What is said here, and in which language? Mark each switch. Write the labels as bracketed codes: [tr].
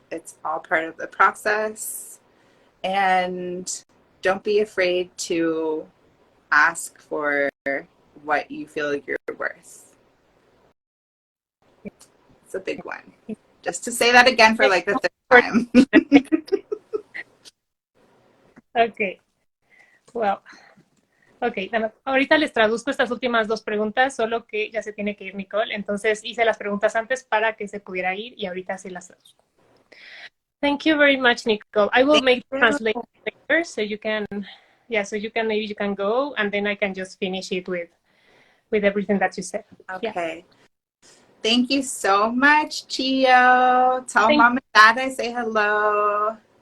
[en] It's all part of the process. And don't be afraid to ask for what you feel you're worth. It's a big one. Just to say that again for like the third time. Okay. [es] Well, ok, ahorita les traduzco estas últimas dos preguntas, solo que ya se tiene que ir Nychole, entonces hice las preguntas antes para que se pudiera ir y ahorita sí las traduzco. [en] Thank you very much, Nychole. I will make the translation later, so you can, maybe you can go, and then I can just finish it with everything that you said. Okay. Yeah. Thank you so much, Chio. Tell Mom and Dad I say hello.